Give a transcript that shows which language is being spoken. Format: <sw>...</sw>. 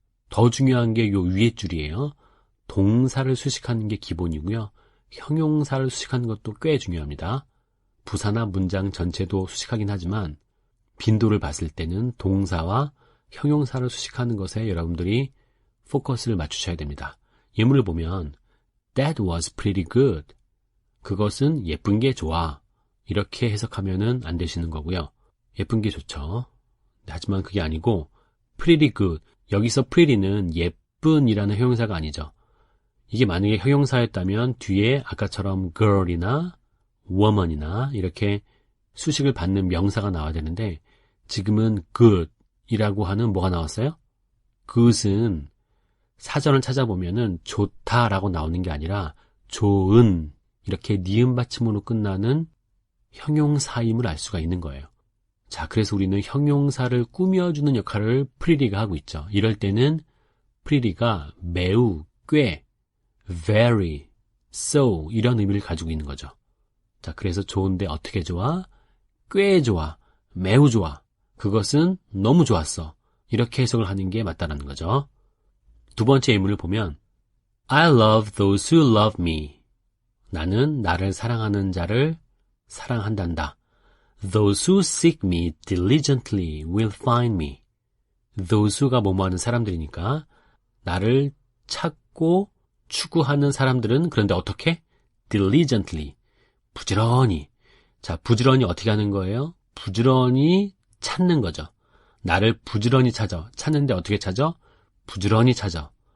<ko>더 중요한 게 요 위에 줄이에요. 동사를 수식하는 게 기본이고요. 형용사를 수식하는 것도 꽤 중요합니다. 부사나 문장 전체도 수식하긴 하지만 빈도를 봤을 때는 동사와 형용사를 수식하는 것에 여러분들이 포커스를 맞추셔야 됩니다. 예문을 보면</ko> <en>That was pretty good.</en> <ko>그것은 예쁜 게 좋아. 이렇게 해석하면은 안 되시는 거고요. 예쁜 게 좋죠. 하지만 그게 아니고</ko> <en>pretty good.</en> <ko>여기서 pretty는 예쁜이라는 형용사가 아니죠. 이게 만약에 형용사였다면 뒤에 아까처럼 girl이나 woman이나 이렇게 수식을 받는 명사가 나와야 되는데 지금은 good이라고 하는 뭐가 나왔어요? good은 사전을 찾아보면은 좋다라고 나오는 게 아니라 좋은 이렇게 니은 받침으로 끝나는 형용사임을 알 수가 있는 거예요. 자, 그래서 우리는 형용사를 꾸며주는 역할을 pretty가 하고 있죠. 이럴 때는 pretty가 매우, 꽤, very, so 이런 의미를 가지고 있는 거죠. 자, 그래서 좋은데 어떻게 좋아? 꽤 좋아, 매우 좋아. 그것은 너무 좋았어. 이렇게 해석을 하는 게 맞다는 거죠. 두 번째 예문을 보면</ko> <en>I love those who love me.</en> <ko>나는 나를 사랑하는 자를 사랑한단다.</ko> <en>Those who seek me diligently will find me.</en> <ko>Those who가 뭐뭐하는 사람들이니까 나를 찾고 추구하는 사람들은 그런데 어떻게? Diligently. 부지런히. 자, 부지런히 어떻게 하는 거예요? 부지런히 찾는 거죠. 나를 부지런히 찾아. 찾는데 어떻게 찾아? 부지런히 찾아.</ko>